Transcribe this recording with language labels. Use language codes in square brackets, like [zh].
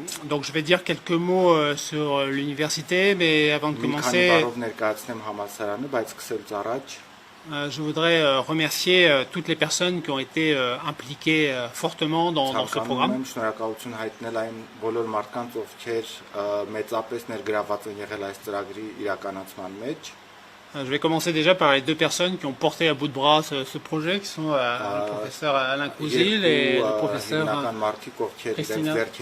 [fr] Donc je vais dire quelques mots sur l'université, mais avant de commencer, [hy] ներկայացնեմ համալսարանը, բայց սկսելուց առաջ [fr] je voudrais remercier toutes les personnes qui ont été impliquées fortement dans ce programme. [hy] Շնորհակալություն հայտնել այն բոլոր մարդկանց, ովքեր մեծապես ներգրաված են եղել այս ծրագրի իրականացման մեջ։ [fr] Je vais commencer déjà par les deux personnes qui ont porté à bout de bras ce projet, qui sont le professeur Alain Couzil et le professeur Christina.